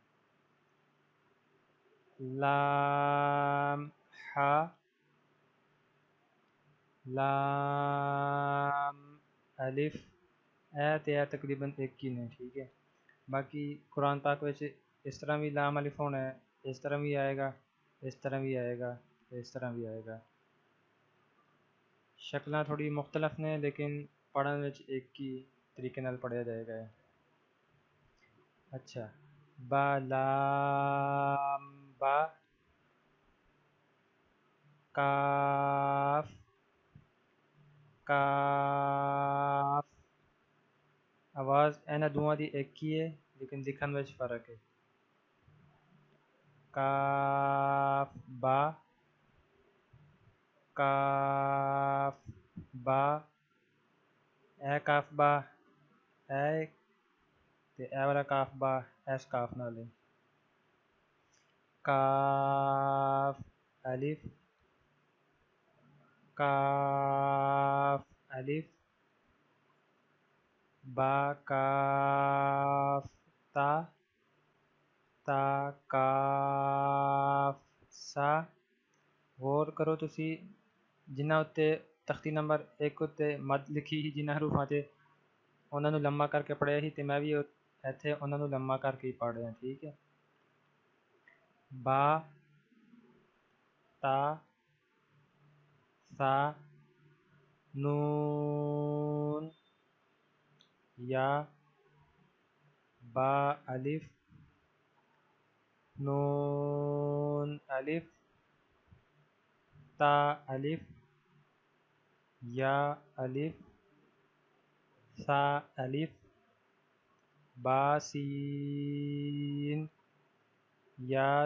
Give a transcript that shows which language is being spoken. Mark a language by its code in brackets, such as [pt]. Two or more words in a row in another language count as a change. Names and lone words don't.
[pa] لام ہا لام الف اے تے اے تقریباً ایک ہی نے، ٹھیک ہے۔ باقی قرآن پاک وچ اس طرح بھی لام الف ہونا ہے، اس طرح بھی آئے گا، اس طرح بھی آئے گا، اس طرح بھی آئے گا۔ شکلاں تھوڑی مختلف نے لیکن پڑھن وچ ایک ہی طریقے نال پڑھیا جائے گا۔ اچھا، با لام با کاف کاف، آواز اینا دوواں دی ایک ہی ہے لیکن لکھن وچ فرق ہے۔ کاف با کاف با اے کاف با اے تے اے والا کاف با اس کاف نال ہے۔ [ar] کاف الف کاف الف با کاف تا تا کاف سا۔ [pa] غور کرو تسی جنہاں اُتے تختی نمبر 1 اُتے مد لکھی ہی جنہاں حروفاں تے انہاں نوں لمبا کر کے پڑھیا ہی تے میں بھی ایتھے انہاں نوں لمبا کر کے ہی پڑھ رہا، ٹھیک ہے۔ [ar] با تا سا نون یا با الف نون الف تا الف یا الف سا الف با سین یا